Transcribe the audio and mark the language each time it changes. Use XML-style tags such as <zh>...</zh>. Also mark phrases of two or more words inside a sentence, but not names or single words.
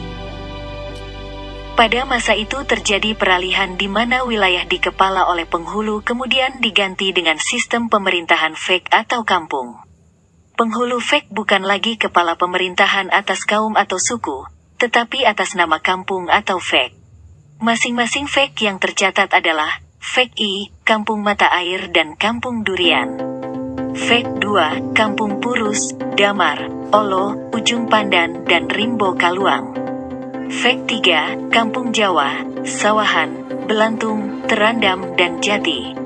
<id>Pada masa itu terjadi peralihan di mana wilayah dikepala oleh penghulu kemudian diganti dengan sistem pemerintahan fek atau kampung. Penghulu fek bukan lagi kepala pemerintahan atas kaum atau suku, tetapi atas nama kampung atau fek. Masing-masing fek yang tercatat adalah Fek I, Kampung Mata Air dan Kampung Durian. Fek 2, Kampung Purus, Damar, Olo, Ujung Pandan dan Rimbo Kaluang. Fek 3, Kampung Jawa, Sawahan, Belantung, Terandam dan Jati.</id>